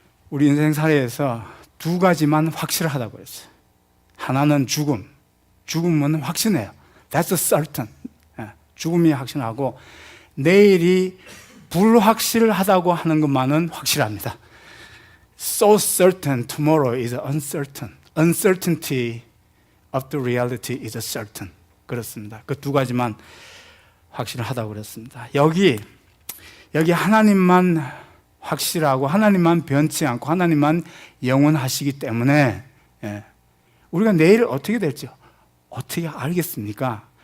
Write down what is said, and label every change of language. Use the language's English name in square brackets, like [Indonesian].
[Korean] 우리 인생살이에서 두 가지만 확실하다고 했어요. 하나는 죽음은 확신해요. [English] That's certain. [Korean] 죽음이 확신하고 내일이 불확실하다고 하는 것만은 확실합니다. [English] So certain, tomorrow is uncertain. Uncertainty of the reality is certain. [Korean] 그렇습니다. 그 두 가지만 확실하다고 그랬습니다. 여기 하나님만 확실하고 하나님만 변치 않고 하나님만 영원하시기 때문에 우리가 내일 어떻게 될지 어떻게 알겠습니까?